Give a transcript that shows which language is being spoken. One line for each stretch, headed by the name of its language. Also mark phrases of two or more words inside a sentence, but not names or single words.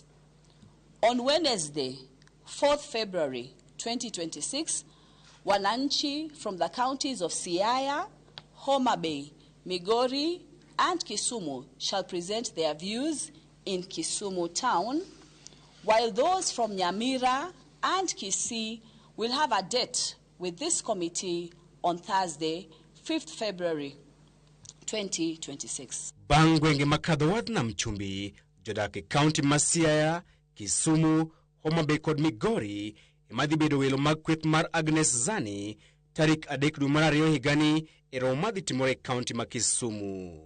English: On Wednesday, 4th February 2026, Wananchi from the counties of Siaya, Homa Bay, Migori, and Kisumu shall present their views in Kisumu town, while those from Nyamira and Kisii will have a date with this committee on Thursday, 5th February 2026.
Luo (Kenya and Tanzania): Bang gwenge makadho wadh nam chumbi jodak e kaunti ma Siaya, Kisumu, Homa Bay kod Migori emadhi bedo welo mag kweth mar Agnes Zani tarik 3 dwe mar ariyo higani e romo madhi timore e kaunti ma Kisumu.